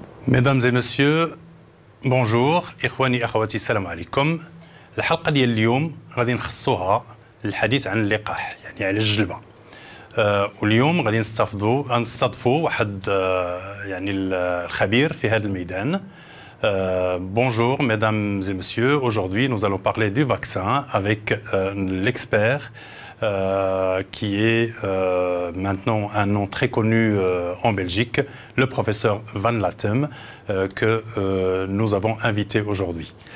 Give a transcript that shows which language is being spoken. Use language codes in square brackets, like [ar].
[fr] Mesdames et messieurs, bonjour. [ar] إخواني أخواتي السلام عليكم. الحلقة ديال اليوم غادي نخصوها للحديث عن اللقاح يعني على الجلبة. واليوم غادي نستضفوا واحد يعني الخبير في هذا الميدان. [fr] Bonjour mesdames et messieurs, aujourd'hui nous allons parler du vaccin avec l'expert qui est maintenant un nom très connu en Belgique, le professeur Van Latem, que nous avons invité aujourd'hui.